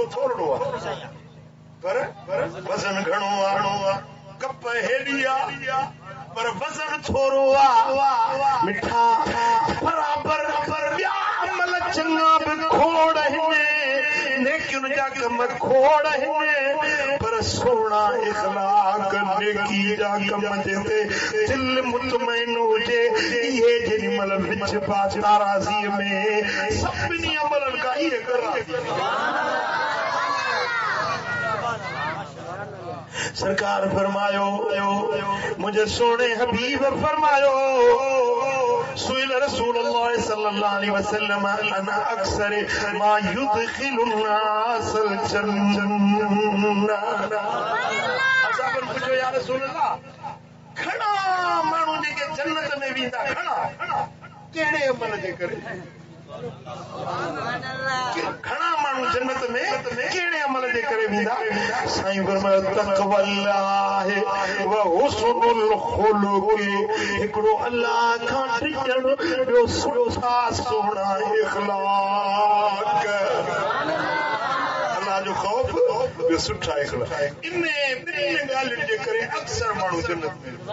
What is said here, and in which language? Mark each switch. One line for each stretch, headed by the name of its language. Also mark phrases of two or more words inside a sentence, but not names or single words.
Sindhi: थोरो आहे पर वज़न घणो आहे कप हेॾी आहे पर वज़न थोरो आहे मिठा बराबर ॿिया अमल चङा बि खोड़ आहिनि नेकियुनि जा कम खोड़ आहिनि पर सुहिणा इख़लाक़ नेकी जा कम जेते दिल मुतमइन हुजे इहे जेॾी महिल विच पा ताराज़ीअ में सभिनी अमलनि खां इहे कराज़ी सरकार फरमायो मुझे सोने हबीब फरमायो
Arabic: سئل رسول الله صلى الله عليه وسلم عن أكثر ما يدخل الناس الجنة
Sindhi: असाबन पुछो
Arabic: يا رسول الله
Sindhi: घणा माण्हू जेके जन्नत में वेंदा घणा कहिड़े अमल जे करे घणा माण्हू जन्नत में कहिड़े अमल जे करे वेंदा साईं फरमायो
Arabic: تقوى الله وحسن الخلق
Sindhi: हिकिड़ो अल्लाह खां टिकण ॿियो सुठा सुहिणा इख़लाक़ अल्लाह जो ख़ौफ़ ॿियो सुठा इख़लाक़ इन ॿिनि ॻाल्हियुनि जे करे अक्सर माण्हू जन्नत में